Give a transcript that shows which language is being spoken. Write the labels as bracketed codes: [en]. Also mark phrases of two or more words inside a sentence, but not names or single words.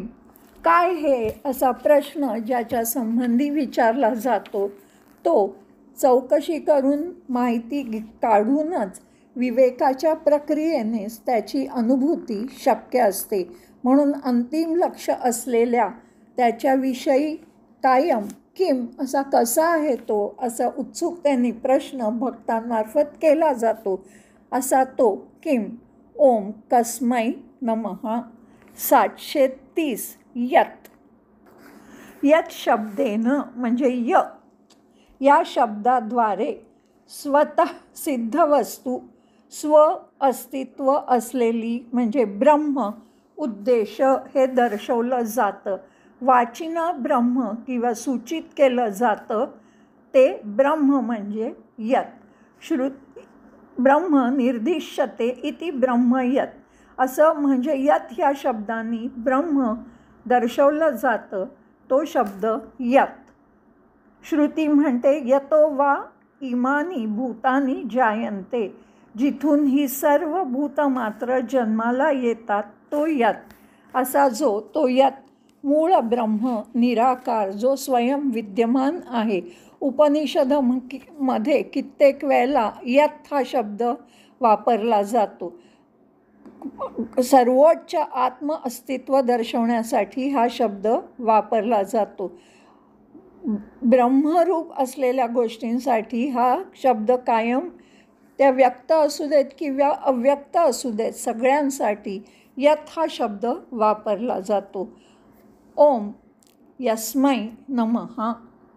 [mr] काय हे असा प्रश्न ज्याच्या संबंधी विचारला जातो तो चौकशी करून माहिती काढूनच विवेकाच्या प्रक्रियेनेच त्याची अनुभूती शक्य असते. म्हणून अंतिम लक्ष असलेल्या त्याच्याविषयी कायम किम असा कसा आहे तो असा उत्सुकतेने प्रश्न भक्तांमार्फत केला जातो असा तो किम. [sa] ओम कस्मै नमः. 730 यत्. यत् शब्देनं [mr] म्हणजे या शब्दाद्वारे स्वतः सिद्ध वस्तू, स्व अस्तित्व असलेली म्हणजे ब्रह्म उद्देश हे दर्शवलं जातं. वाचिना ब्रह्म किंवा सूचित केलं जातं ते ब्रह्म म्हणजे यत्. [sa] ब्रह्म निर्दिश्यते इति ब्रह्म यत् [mr] असं म्हणजे यत् ह्या शब्दांनी ब्रह्म दर्शवलं जातं तो शब्द यत्. श्रुती म्हणते [sa] यतो वा इमानी भूतानी जायन्ते. [mr] जिथून ही सर्व भूतमात्र जन्माला येतात तो यत्. असा जो तो यत् मूळ ब्रह्म निराकार जो स्वयं विद्यमान आहे. उपनिषदमध्ये कित्येक वेळेला यत् हा शब्द वापरला जातो. सर्वोच्च आत्म अस्तित्व दर्शवण्यासाठी हा शब्द वापरला जातो. ब्रह्मरूप असलेल्या गोष्टींसाठी हा शब्द कायम त्या व्यक्त असू देत किंवा अव्यक्त असू देत सगळ्यांसाठी यत हा शब्द वापरला जातो. [sa] ओम यस्मै नमः.